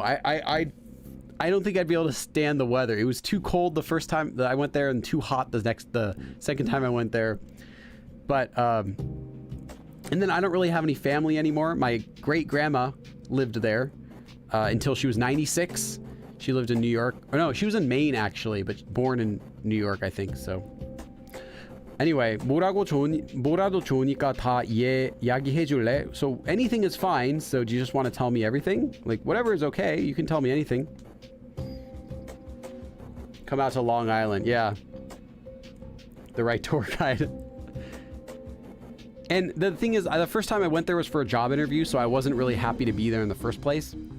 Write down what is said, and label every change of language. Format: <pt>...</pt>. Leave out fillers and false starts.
<en>I don't think I'd be able to stand the weather. It was too cold the first time that I went there and too hot the second time I went there. But, and then I don't really have any family anymore. My great grandma lived there until she was 96. She lived in New York. Or no, she was in Maine actually, but born in New York, I think. So anyway,</en> <ko>뭐라도 좋으니까 다 이야기해 줄래?</ko> <en>So anything is fine. So do you just want to tell me everything? Like whatever is okay. You can tell me anything. Come out to Long Island. Yeah. The right tour guide. And the thing is, the first time I went there was for a job interview, so I wasn't really happy to be there in the first place.</en>